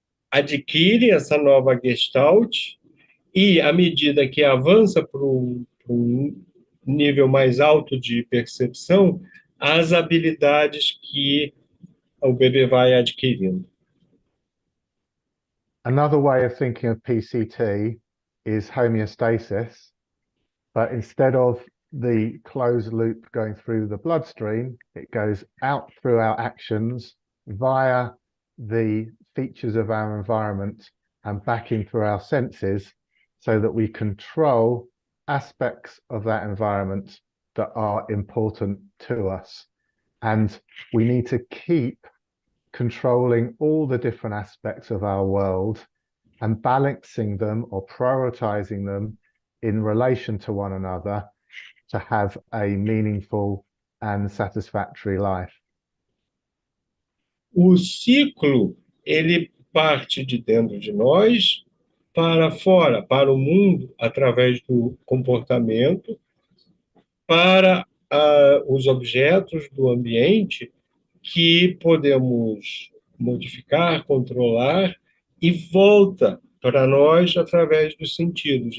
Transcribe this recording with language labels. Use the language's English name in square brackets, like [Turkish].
[Portuguese] adquire essa nova gestalt, e à medida que avança para um nível mais alto de percepção, as habilidades que o bebê vai adquirindo. [English] Another way of thinking of PCT is homeostasis, but instead of the closed loop going through the bloodstream, it goes out through our actions via the features of our environment and back into our senses, so that we control aspects of that environment that are important to us. And we need to keep controlling all the different aspects of our world and balancing them or prioritizing them in relation to one another to have a meaningful and satisfactory life. [Portuguese] O ciclo, ele parte de dentro de nós para fora, para o mundo, através do comportamento, para os objetos do ambiente que podemos modificar, controlar, e volta para nós através dos sentidos.